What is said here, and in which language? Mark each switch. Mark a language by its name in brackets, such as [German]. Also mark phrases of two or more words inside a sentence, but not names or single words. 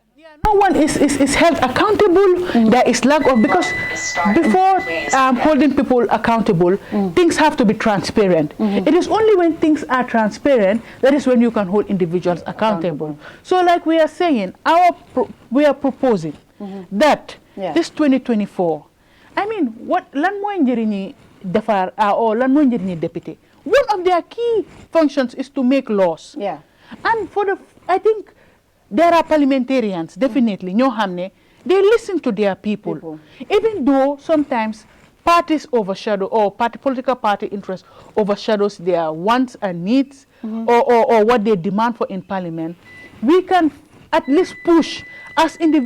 [English] Yeah, no one is held accountable. There is lack of, because before holding people accountable, things have to be transparent. It is only when things are transparent that is when you can hold individuals accountable. So, like we are saying, we are proposing that this 2024. I mean, what [Wolof] lan mo njëriñi defar or lan mo njëriñi député. [English] One of their key functions is to make laws. And I think there are parliamentarians, definitely, they listen to their people. Even though sometimes parties overshadow, or political party interest overshadows their wants and needs, or what they demand for in parliament, we can at least push as individuals.